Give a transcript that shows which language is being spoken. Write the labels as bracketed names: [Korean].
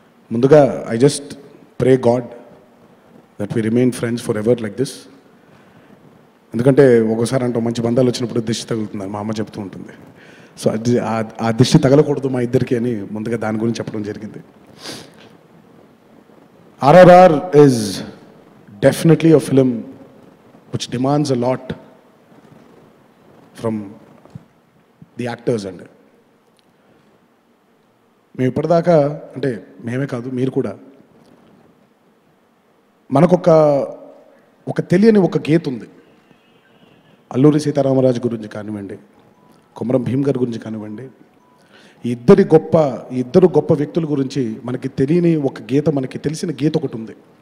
[Telugu] ముందుగా [English] I just pray God that we remain friends forever like this. [Telugu] ఎందుకంటే ఒకసారి అంటాం, మంచి బంధాలు వచ్చినప్పుడు దిష్టి తగులుతుంది, మా అమ్మ చెప్తూ ఉంటుంది. సో అది ఆ దిష్టి తగలకూడదు మా ఇద్దరికి అని ముందుగా దాని గురించి చెప్పడం జరిగింది. [English] RRR is definitely a film which demands a lot from the actors. [Telugu] And మేము ఇప్పటిదాకా, అంటే మేమే కాదు మీరు కూడా, మనకొక తెలియని ఒక గీత ఉంది. అల్లూరి సీతారామరాజు గురించి కానివ్వండి, కొమరం భీమ్ గారి గురించి కానివ్వండి, ఈ ఇద్దరు గొప్ప వ్యక్తుల గురించి మనకి తెలియని ఒక గీత, మనకి తెలిసిన గీత ఒకటి ఉంది.